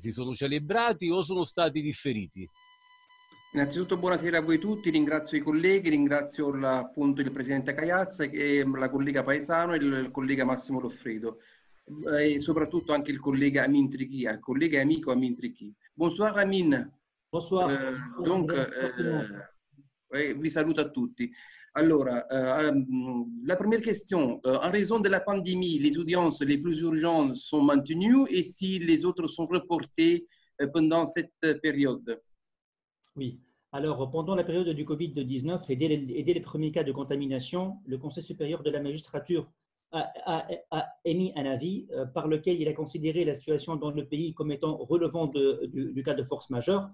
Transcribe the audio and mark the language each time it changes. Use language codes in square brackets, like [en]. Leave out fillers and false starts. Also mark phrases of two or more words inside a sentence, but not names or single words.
[it] Si sono celebrati o sono stati differiti? Innanzitutto buonasera a voi tutti, ringrazio i colleghi, ringrazio appunto il Presidente Caiazza, e la collega Paesano e il collega Massimo Loffredo e soprattutto anche il collega Amin Triki, il collega e amico Amin Triki. [fr] Bonsoir Amin. Bonsoir. [it] Vi saluto a tutti. [fr] Alors, la première question, en raison de la pandémie, les audiences les plus urgentes sont maintenues et si les autres sont reportées pendant cette période? Oui. Alors, pendant la période du Covid-19 et dès les premiers cas de contamination, le Conseil supérieur de la magistrature a émis un avis par lequel il a considéré la situation dans le pays comme étant relevant du cas de force majeure.